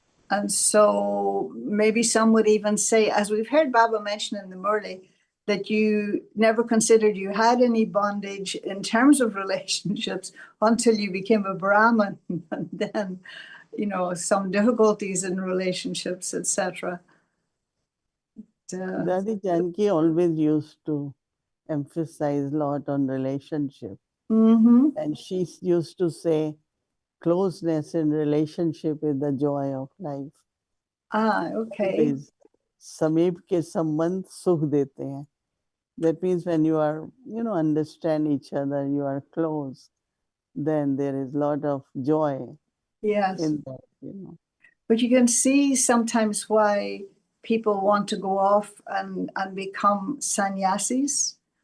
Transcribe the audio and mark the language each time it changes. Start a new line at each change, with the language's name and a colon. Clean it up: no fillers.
English: And so maybe some would even say, as we've heard Baba mention in the Murli, that you never considered you had any bondage in terms of relationships until you became a Brahmin, and then, you know, some difficulties in relationships, etc. Daddy Janki always used to emphasize a lot on relationship. Mm-hmm. And she used to say, closeness in relationship is the joy of life. Okay.
Hindi: समीप के संबंध सुख देते हैं.
English: That means when you are, you know, understand each other, you are close, then there is a lot of joy Yes. in that, you know. But you can see sometimes why people want to go off and become sannyasis.